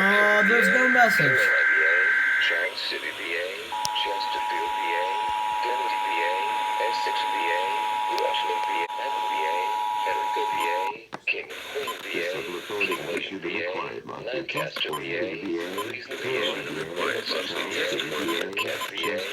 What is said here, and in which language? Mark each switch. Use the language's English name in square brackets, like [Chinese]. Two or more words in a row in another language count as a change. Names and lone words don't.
[English] there's no message. Charles City, PA, Chesterfield, PA, Kennedy, PA, Essex, PA, Washington, PA, PA, Henrico, PA, King, Queen, PA, King, PA, Lancaster, PA, Louisville, PA, required monthly test for Cat, PA,